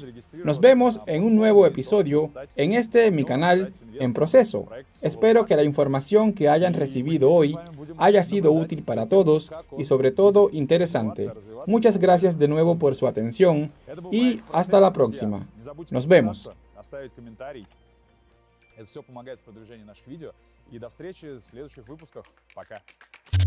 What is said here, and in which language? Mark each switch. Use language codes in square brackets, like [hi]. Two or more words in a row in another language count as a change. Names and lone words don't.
[es] Nos vemos en un nuevo episodio en mi canal en proceso. Espero que la información que hayan recibido hoy haya sido útil para todos y sobre todo interesante. Muchas gracias de nuevo por su atención y hasta la próxima. Nos vemos. [ru] Это все помогает в продвижении наших видео. И до встречи в следующих выпусках. Пока.